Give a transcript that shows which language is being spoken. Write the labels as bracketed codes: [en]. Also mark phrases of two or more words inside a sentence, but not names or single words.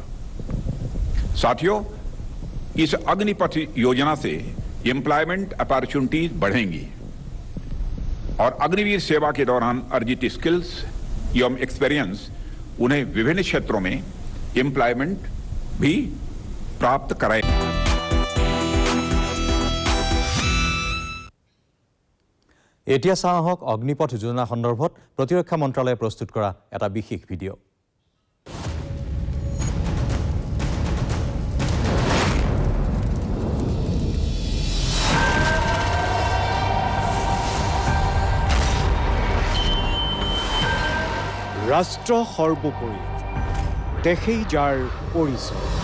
[hi] साथियों, इस अग्निपथ योजना से [en] employment opportunities [hi] बढ़ेंगी और अग्निवीर सेवा के दौरान अर्जित स्किल्स एवं एक्सपीरियंस उन्हें विभिन्न क्षेत्रों में एम्प्लॉयमेंट भी प्राप्त कराएगा। [as] এতিয়া চাওক অগ্নিপথ যোজনা সন্দৰ্ভত প্ৰতিৰক্ষা মন্ত্ৰালয়ে প্ৰস্তুত কৰা এটা বিশেষ ভিডিঅ'। ৰাষ্ট্ৰ সৰ্বোপৰি দেশেই যাৰ পৰিচয়।